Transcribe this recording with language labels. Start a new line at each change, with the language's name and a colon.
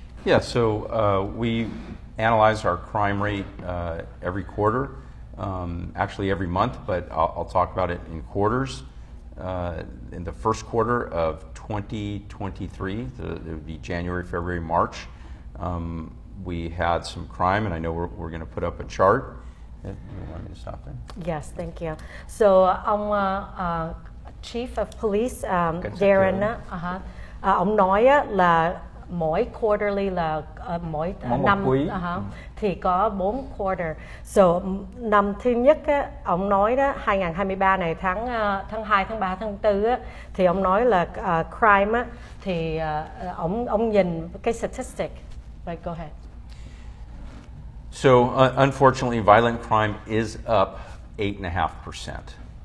English: Yeah, so we analyze our crime rate every quarter, actually every month, but I'll talk about it in quarters. In the first quarter of 2023, it would be January, February, March, we had some crime, and I know we're going to put up a chart. You want me to stop there? Yes, thank you.
Vietnamese: So, ông Chief of Police Darren, ông nói là mỗi quarterly là mỗi năm thì có 4 quarter. So, năm thứ nhất ông nói đó 2023 này tháng 2, tháng 3, tháng 4 thì ông nói là crime thì ông nhìn cái statistic.
English: Right, go ahead. So, unfortunately, violent crime is up 8.5%.